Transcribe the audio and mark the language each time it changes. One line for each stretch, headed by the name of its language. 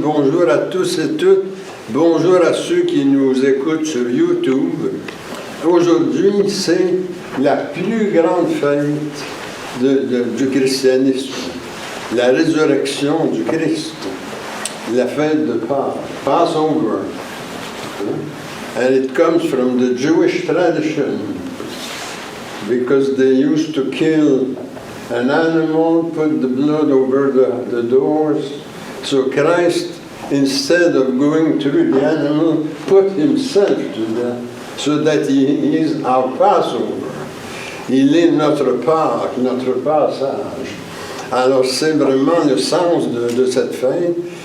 French: Bonjour à tous et toutes. Bonjour à ceux qui nous écoutent sur YouTube. Aujourd'hui, c'est la plus grande fête du christianisme, la résurrection du Christ, la fête de Pâques, Passover.
English: And it comes from the Jewish tradition because they used to kill an animal, put the blood over the doors. So Christ, instead of going through the animal, put himself to that, so that he is our Passover.
French: Il est notre Pâques, notre passage. Alors c'est vraiment le sens de cette fête.